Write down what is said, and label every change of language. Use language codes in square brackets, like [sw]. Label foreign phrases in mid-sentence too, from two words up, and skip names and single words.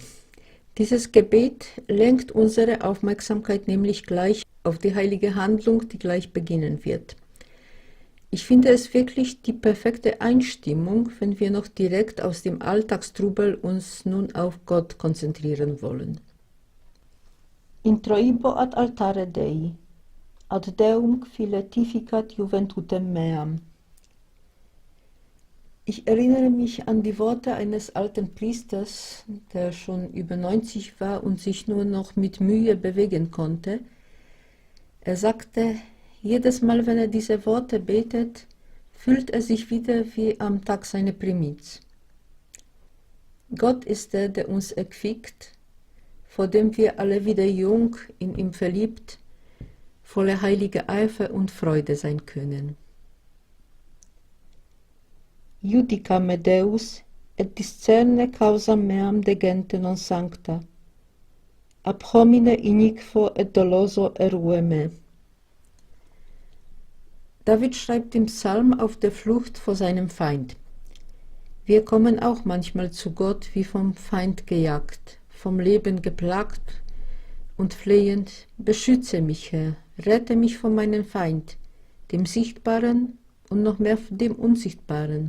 [de] Dieses Gebet lenkt unsere Aufmerksamkeit nämlich gleich auf die heilige Handlung, die gleich beginnen wird. Ich finde es wirklich die perfekte Einstimmung, wenn wir noch direkt aus dem Alltagstrubel uns nun auf Gott konzentrieren wollen. [la] Introibo ad altare Dei, ad Deum filetificat juventutem meam. [de] Ich erinnere mich an die Worte eines alten Priesters, der schon über 90 war und sich nur noch mit Mühe bewegen konnte. Er sagte, jedes Mal, wenn er diese Worte betet, fühlt er sich wieder wie am Tag seiner Primiz. Gott ist der, der uns erquickt, vor dem wir alle wieder jung, in ihm verliebt, voller heiliger Eifer und Freude sein können. [la] Judica me Deus, et discerne causam meam de gente non sancta, ab homine iniquo et doloso erue me. [de] David schreibt im Psalm auf der Flucht vor seinem Feind. Wir kommen auch manchmal zu Gott wie vom Feind gejagt, vom Leben geplagt und flehend, beschütze mich, Herr, rette mich von meinem Feind, dem Sichtbaren und noch mehr dem Unsichtbaren.